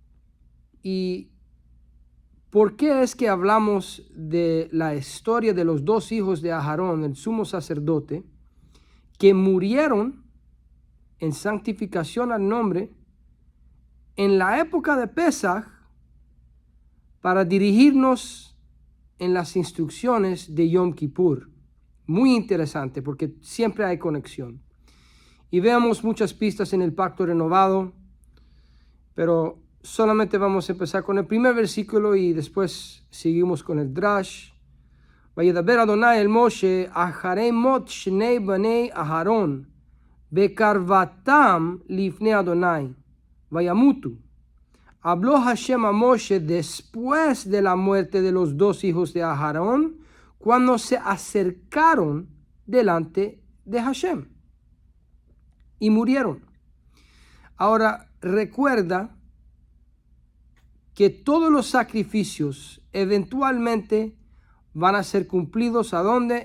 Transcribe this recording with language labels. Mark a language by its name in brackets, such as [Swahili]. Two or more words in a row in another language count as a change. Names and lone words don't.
[Spanish] ¿Y por qué es que hablamos de la historia de los dos hijos de Aarón, el sumo sacerdote, que murieron en santificación al nombre en la época de Pesach para dirigirnos en las instrucciones de Yom Kippur? Muy interesante porque siempre hay conexión. Y veamos muchas pistas en el pacto renovado, pero solamente vamos a empezar con el primer versículo y después seguimos con el drash. [Hebrew] וידבר אדני אל משה אחרי מות שני בני אהרן בקרבתם לפני אדני וימתו. [Spanish] Habló Hashem a Moshe después de la muerte de los dos hijos de Aharón, cuando se acercaron delante de Hashem y murieron. Ahora recuerda que todos los sacrificios eventualmente van a ser cumplidos ¿a dónde?